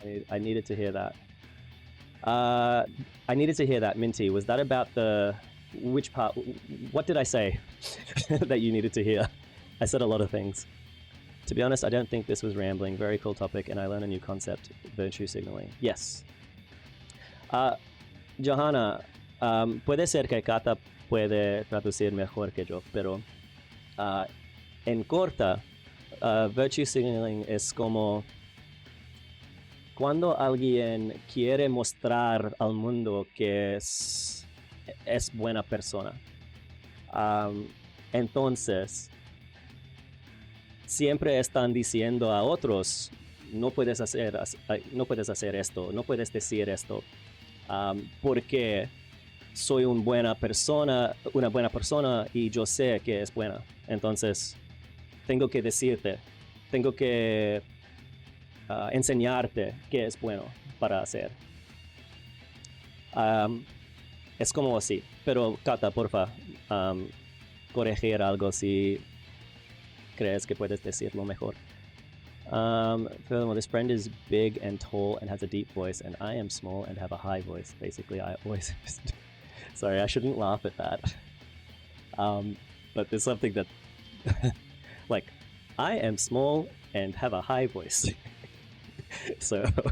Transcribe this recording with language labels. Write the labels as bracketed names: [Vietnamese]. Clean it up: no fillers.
[English] I needed to hear that. I needed to hear that, Minty. Was that about which part? What did I say that you needed to hear? I said a lot of things. To be honest, I don't think this was rambling. Very cool topic, and I learned a new concept, virtue signaling. Yes. [Spanish] Johanna, puede ser que Kata puede traducir mejor que yo, pero en corta, virtue signaling es como cuando alguien quiere mostrar al mundo que es buena persona. Entonces, siempre están diciendo a otros, no puedes hacer esto, no puedes decir esto. porque soy una buena persona y yo sé que es buena. Entonces, tengo que decirte, tengo que enseñarte qué es bueno para hacer. Es como así. Pero, Kata, porfa, corregir algo si crees que puedes decirlo mejor. [English] Furthermore, this friend is big and tall and has a deep voice, and I am small and have a high voice. Basically, I always... Sorry, I shouldn't laugh at that. But there's something that... like, I am small and have a high voice. So...